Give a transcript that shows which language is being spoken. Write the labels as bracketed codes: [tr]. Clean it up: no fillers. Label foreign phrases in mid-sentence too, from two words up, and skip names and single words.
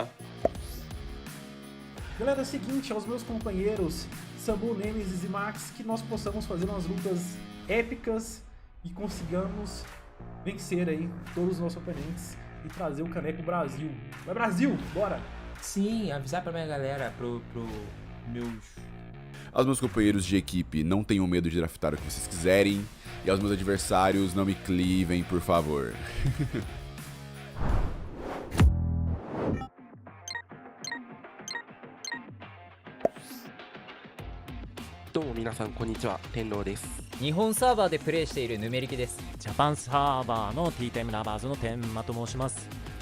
[pt] Galera, é o seguinte, aos meus companheiros Samu, Nemesis e Max, que nós possamos fazer umas lutas épicas e consigamos vencer aí todos os nossos oponentes e trazer o caneco Brasil. Vai Brasil, bora! Sim, avisar pra minha galera, pro meus... Aos meus companheiros de equipe, não tenham medo de draftar o que vocês quiserem, e aos meus adversários, não me clivem, por favor. [ja] どうも皆さんこんにちは、天狼です。日本サーバーでプレイしているヌメリキです。ジャパンサーバーの T タイムラバーズの天馬と申します。